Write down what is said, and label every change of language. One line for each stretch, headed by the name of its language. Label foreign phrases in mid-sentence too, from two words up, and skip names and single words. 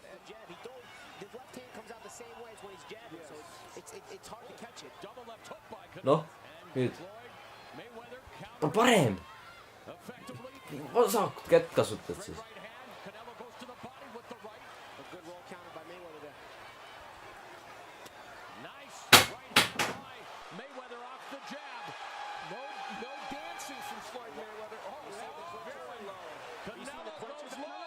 English: And jab, his left hand comes out the same way as when he's jabbing, so it's hard to catch it. double left hook by Canelo.
Estonian: noh, nüüd Mayweather on parem.
English: effectively.
Estonian: Vasakut kätt kasutad siis.
English: Right hand. Canelo goes to the body with the right. A good roll counter by Mayweather there. Nice right hand by Mayweather off the jab. No dancing from Floyd Mayweather. Oh, that was very low. Canelo goes low.